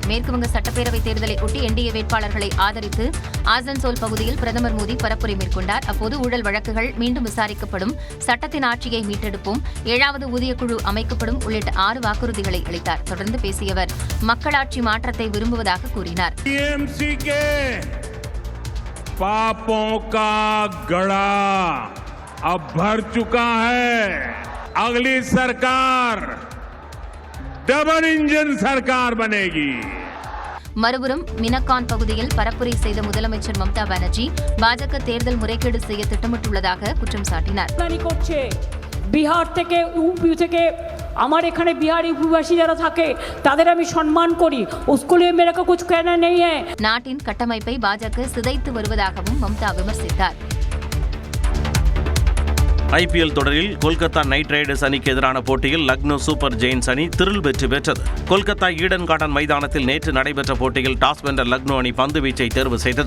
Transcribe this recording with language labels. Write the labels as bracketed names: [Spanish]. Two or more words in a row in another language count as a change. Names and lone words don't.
[Tamil] மேற்குவங்க சட்டப்பேரவைத் தேர்தலை ஒட்டி என்டிஏ வேட்பாளர்களை ஆதரித்து ஆசன்சோல் பகுதியில் பிரதமர் மோடி பரப்புரை மேற்கொண்டார். அப்போது ஊழல் வழக்குகள் மீண்டும் விசாரிக்கப்படும், சட்டத்தின் ஆட்சியை மீட்டெடுப்போம், 7வது ஊதியக்குழு அமைக்கப்படும் உள்ளிட்ட 6 வாக்குறுதிகளை அளித்தார். தொடர்ந்து பேசிய அவர் மக்களாட்சி மாற்றத்தை விரும்புவதாக கூறினார். [Hindi] अगली सरकार [English] double engine [Hindi] सरकार बनेगी. [Tamil] மறுபுறம் மினக்கான் பகுதியில் பரப்புரை செய்த முதலமைச்சர் மம்தா பானர்ஜி பாஜக தேர்தல் முறைகேடு செய்ய திட்டமிட்டுள்ளதாக குற்றம் சாட்டினார். [Bangla] বিহার থেকে ইউপি থেকে আমার এখানে বিহারি উপবাসী যারা থাকে তাদের আমি সম্মান করি. [Hindi] उसके लिए मेरे को कुछ कहना नहीं है. [Tamil] நாட்டின் கட்டமைப்பை பாஜக சிதைத்து வருவதாகவும் மம்தா விமர்சித்தார். ஐபிஎல் தொடரில் கொல்கத்தா நைட் ரைடர்ஸ் அணிக்கு எதிரான போட்டியில் லக்னோ சூப்பர் ஜெயின்ஸ் அணி திரில் வெற்றி பெற்றது. கொல்கத்தா ஈடன் கார்டன் மைதானத்தில் நேற்று நடைபெற்ற போட்டியில் டாஸ் வென்ற லக்னோ அணி பந்து வீச்சை தேர்வு செய்தது.